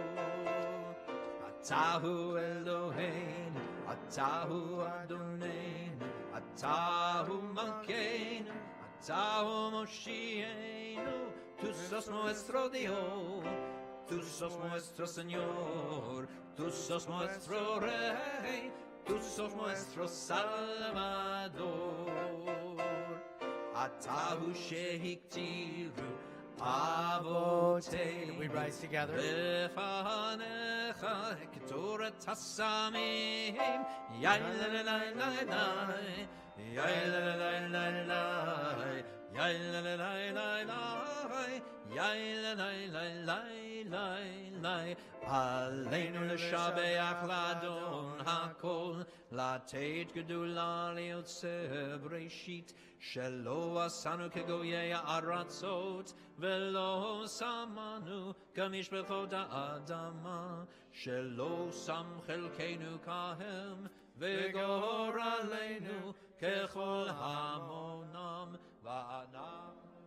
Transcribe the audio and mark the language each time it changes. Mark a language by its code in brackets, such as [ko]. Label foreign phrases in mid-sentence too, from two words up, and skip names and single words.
[he] אתה הוא אלוהינו, אתה הוא אדונינו, אתה הוא מלכנו, אתה הוא מושיענו, [es] tú sos nuestro Dios, tú sos nuestro Señor, tú sos nuestro Rey, tú sos nuestro Salvador. [he] אתה הוא שהקטירו אבותינו. [en] We rise together. [he] לפניך הקטורת הסמים. Yai-la-la-la-la-la. Yai-la-la-la-la-la. Yai-la-la-la-la-la. Yai-la-la-la-la-la. עלינו לשבח לאדון הכל, לתת גדולה ליוצר בראשית, שלא עשנו כגויי הארצות, ולא שמנו כמשפחות האדמה, שלא שם חלקנו כהם, וגורלנו ככל המונם ואנחנו